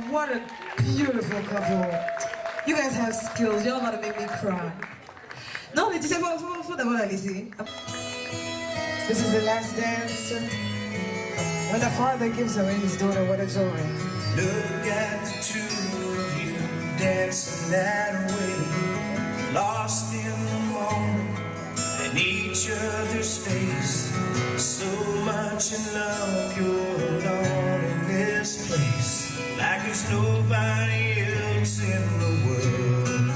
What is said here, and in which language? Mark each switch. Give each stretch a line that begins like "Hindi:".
English: What a beautiful couple. You guys have skills. Y'all about to make me cry.
French: Non, mais tu sais, faut d'abord la laisser.
English: This is the last dance. When the father gives away his daughter, what a joy. Look at the two of you dancing that way, lost in the moment and each other's face. So much in love, you're alone in this place, like there's nobody else in the world.